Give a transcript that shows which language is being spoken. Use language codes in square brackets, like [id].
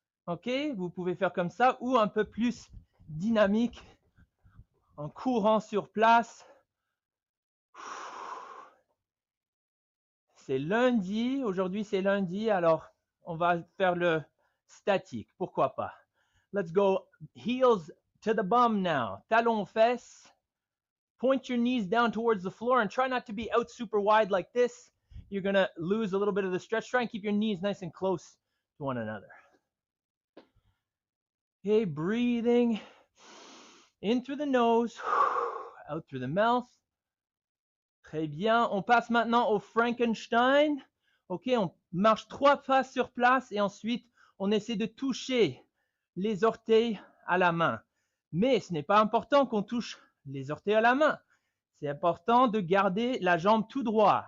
[fr] OK, vous pouvez faire comme ça ou un peu plus dynamique en courant sur place. C'est lundi, aujourd'hui c'est lundi, alors on va faire le statique, pourquoi pas. [en] Let's go heels to the bum now. [fr] Talons aux fesses. [en] Point your knees down towards the floor and try not to be out super wide like this. You're going to lose a little bit of the stretch. Try and keep your knees nice and close to one another. Okay, breathing in through the nose, out through the mouth. [fr] Très bien. On passe maintenant au Frankenstein. OK, on marche 3 pas sur place et ensuite, on essaie de toucher les orteils à la main. Mais ce n'est pas important qu'on touche les orteils à la main. C'est important de garder la jambe tout droit.